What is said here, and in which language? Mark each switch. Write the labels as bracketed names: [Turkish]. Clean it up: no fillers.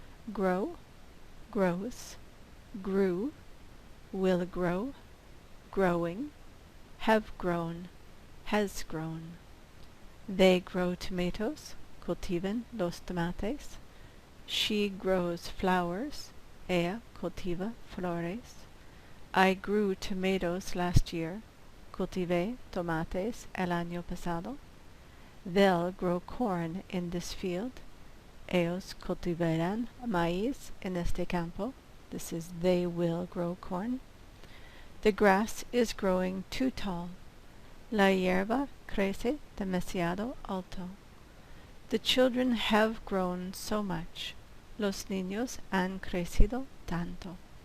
[English] Grow, grows, grew, will grow, growing, have grown, has grown. They grow tomatoes, [Spanish] cultivan los tomates. [English] She grows flowers, [Spanish] ella cultiva flores. [English] I grew tomatoes last year. [Spanish] Cultivé tomates el año pasado. [English] They'll grow corn in this field. [Spanish] Ellos cultivarán maíz en este campo. [English] This is they will grow corn. The grass is growing too tall. [Spanish] La hierba crece demasiado alto. [English] The children have grown so much. [Spanish] Los niños han crecido tanto.